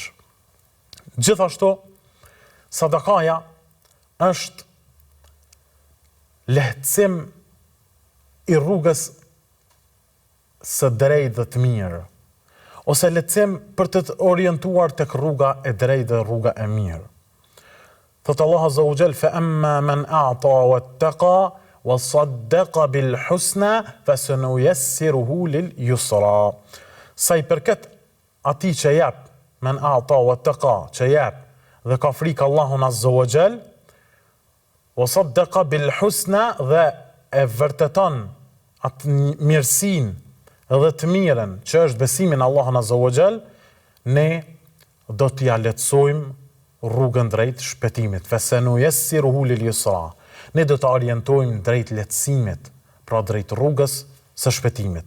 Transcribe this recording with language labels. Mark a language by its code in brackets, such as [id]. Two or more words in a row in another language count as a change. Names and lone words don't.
[sq] Gjithashtu, sadakaja është lehtësim i rrugës së drejtë dhe të mirë, ose lehtësim për të orientuar tek rruga e drejtë dhe rruga e mirë. [ar] Thot الله عز وجل فأما من أعطى واتقى وصدق بالحسنى فسنيسره لليسرى. [sq] Sa i përket atij që jep, [ar] من أعطى واتقى, [sq] që jep dhe ka frikë Allahun [ar] عز وجل, وصدق بالحسنى, [sq] dhe e vërteton atë mirësinë dhe të mirën që është besimin Allahun [ar] عز وجل, [sq] ne do t'ja lehtësojmë rrugën drejt shpëtimit. [ar] فسنيسره لليسرى. [sq] Ne do të orientojmë drejt lehtësimit, pra drejt rrugës së shpëtimit.